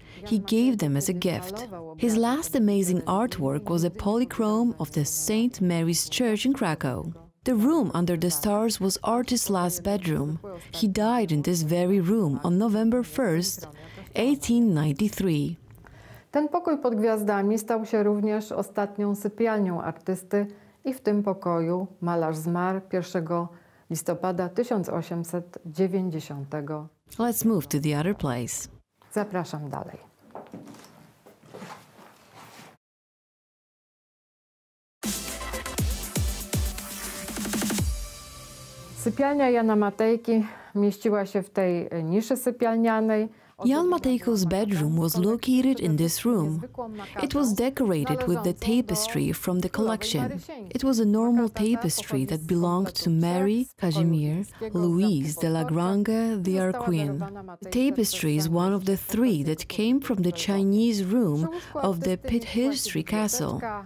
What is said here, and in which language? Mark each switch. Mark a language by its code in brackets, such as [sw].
[en] He gave them as a gift. His last amazing artwork was a polychrome of the St. Mary's Church in Krakow. The room under the stars was artist's last bedroom. He died in this very room on November 1st, 1893. [pl] Ten pokój pod gwiazdami stał się również ostatnią sypialnią artysty i w tym pokoju malarz zmarł 1 listopada 1890. [en] Let's move to the other place. [pl] Zapraszam dalej. Sypialnia Jana Matejki mieściła się w tej niszy sypialnianej. [en] Jan Matejko's bedroom was located in this room. It was decorated with the tapestry from the collection. It was a normal tapestry that belonged to Mary, Kazimierz, Louise de la Grange, their queen. The tapestry is one of the 3 that came from the Chinese room of the Pithistry castle.